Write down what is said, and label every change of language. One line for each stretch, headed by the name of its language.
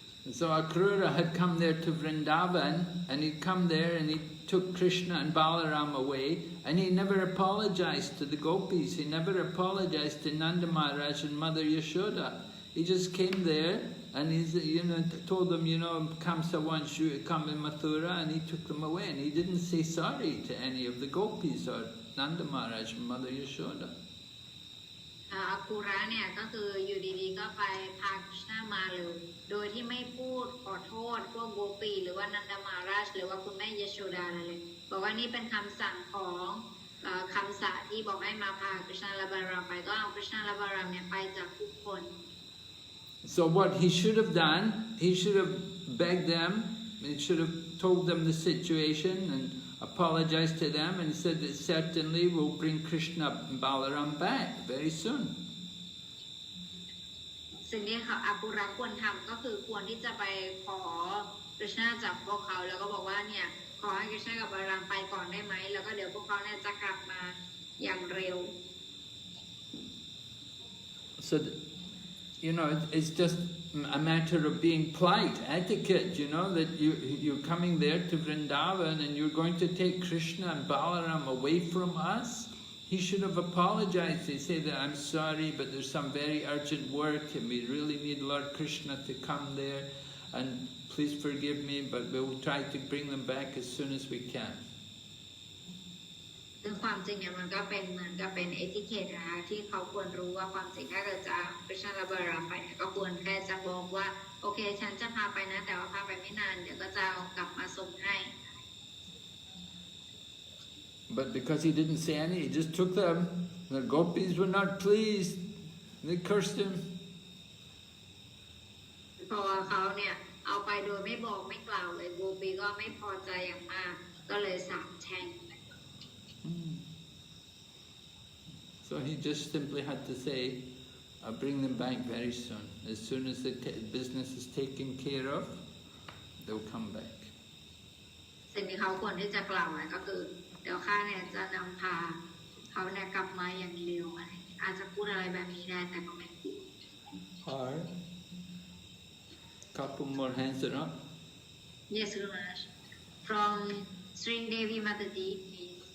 English: So Akrura had come there to Vrindavan, and he'd come there and he took Krishna and Balaram away, and he never apologized to the gopis, he never apologized to Nanda Maharaj and Mother Yashoda. He just came there and he's, told them, Kamsa wants you to come in Mathura, and he took them away, and he didn't say sorry to any of the gopis or Nanda Maharaj and Mother Yashoda.
Thai: อาคูระเนี่ยก็คืออยู่ดีๆก็ไปพาคริชนามาเลยโดยที่ไม่พูดขอโทษพวกโกปีหรือว่านันดามาราชหรือว่าคุณแม่ยโชดาอะไรเลยบอกว่านี่เป็นคำสั่งของคำสาปที่บอกให้มาพาคริชนาและบาลารามไปก็เอาคริชนาและบาลารามเนี่ยไปจากทุกคน
English: So what he should have done, he should have begged them, he should have told them the situation and apologized to them and said that certainly we'll bring Krishna and Balaram back very soon.
Thai: สิ่งที่อากุระควรทำก็คือควรที่จะไปขอคริชนาจากพวกเขาแล้วก็บอกว่าเนี่ยขอให้คริชนากับบาลารามไปก่อนได้ไหมแล้วก็เดี๋ยวพวกเขาเนี่ยจะกลับมาอย่างเร็ว
English: So, it's just a matter of being polite, etiquette, that you're coming there to Vrindavan and you're going to take Krishna and Balaram away from us. He should have apologized. They say that I'm sorry, but there's some very urgent work and we really need Lord Krishna to come there, and please forgive me, but we'll try to bring them back as soon as we can.
Thai: ซึ่งความจริงเนี่ยมันก็เป็นเหมือนกับเป็นเอติเคทนะคะที่เขาควรรู้ว่าความจริงถ้าเกิดจะคริชนาและบาลารามไปเนี่ยก็ควรแค่จะบอกว่าโอเคฉันจะพาไปนะแต่ว่าพาไปไม่นานเดี๋ยวก็จะเอากลับมาส่งให้
English: But because he didn't say any, he just took them. The gopis were not pleased. They cursed him.
Thai: เพราะว่าเขาเนี่ยเอาไปโดยไม่บอกไม่กล่าวเลยโกปีก็ไม่พอใจอย่างมากก็เลยสาปแช่ง
English: So he just simply had to say, I'll bring them back very soon. As soon as the business is taken care of, they'll come back.
Thai: สิ่งที่เขาควรที่จะกล่าวไว้ก็คือเดี๋ยวข้าเนี่ยจะนำพาเขาเนี่ยกลับมาอย่างเร็วอะไรอาจจะพูดอะไรแบบนี้ได้แต่ก็ไม่พูด
English: Alright. Couple more hands are up. Yes, Guru Maharaj. From Srindevi Mataji, please.